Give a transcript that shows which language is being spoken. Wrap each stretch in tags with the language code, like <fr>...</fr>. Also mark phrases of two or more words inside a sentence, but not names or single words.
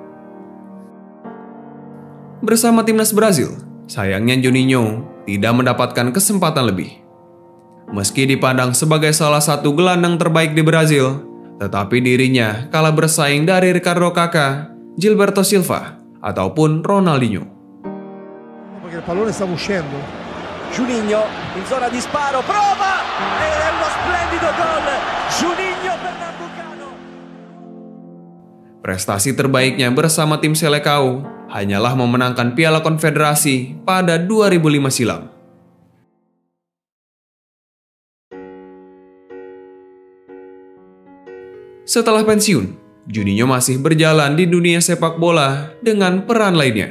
<id>Bersama timnas Brazil, sayangnya Juninho tidak mendapatkan kesempatan lebih. Meski dipandang sebagai salah satu gelandang terbaik di Brazil, tetapi dirinya kalah bersaing dari Ricardo Kakak, Gilberto Silva, ataupun Ronaldinho.</id> <it>Perché il pallone sta uscendo. Juninho in zona di sparo, prova! Ed è uno splendido gol! Juninho Pernambucano!</it> <id>Prestasi terbaiknya bersama tim Selecao hanyalah memenangkan Piala Konfederasi pada 2005 silam. Setelah pensiun, Juninho masih berjalan di dunia sepak bola dengan peran lainnya.</id>